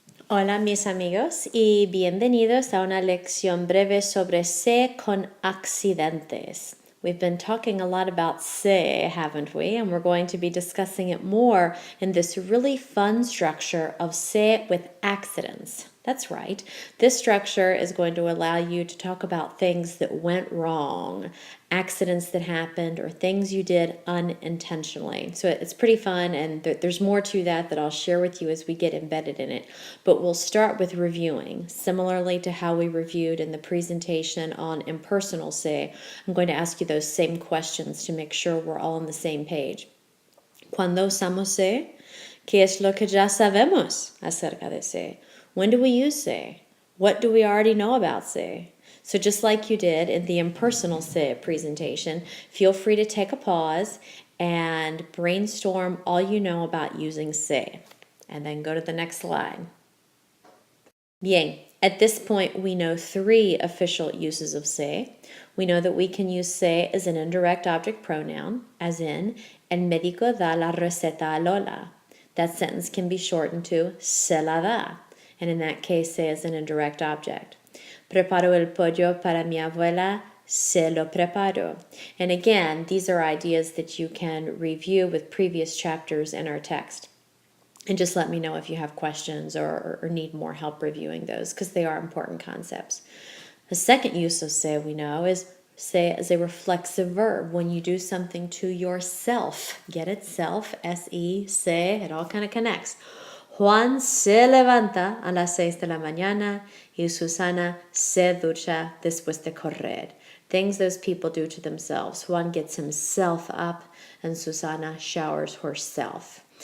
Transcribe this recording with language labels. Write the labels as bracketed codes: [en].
[es] Hola mis amigos y bienvenidos a una lección breve sobre sé con accidentes. [en] We've been talking a lot about sé, haven't we? And we're going to be discussing it more in this really fun structure of sé with accidents. That's right. This structure is going to allow you to talk about things that went wrong, accidents that happened, or things you did unintentionally. So it's pretty fun, and there's more to that I'll share with you as we get embedded in it. But we'll start with reviewing. Similarly to how we reviewed in the presentation on impersonal sé, I'm going to ask you those same questions to make sure we're all on the same page. [es] Cuando usamos sé, ¿qué es lo que ya sabemos acerca de sé? [en] When do we use sé? What do we already know about sé? So just like you did in the impersonal sé presentation, feel free to take a pause and brainstorm all you know about using sé. And then go to the next slide. [es] Bien, [en] at this point we know 3 official uses of sé. We know that we can use sé as an indirect object pronoun, as in, [es] el médico da la receta a Lola. [en] That sentence can be shortened to [es] se la da, [en] and in that case sé is an indirect object. [es] Preparo el pollo para mi abuela, se lo preparo. [en] And again, these are ideas that you can review with previous chapters in our text. And just let me know if you have questions or need more help reviewing those, because they are important concepts. The second use of sé we know is sé as a reflexive verb. When you do something to yourself, get it? Self, S-E, sé, it all kind of connects. [es] Juan se levanta a las 6 de la mañana y Susana se ducha después de correr. [en] Things those people do to themselves. Juan gets himself up and Susana showers herself.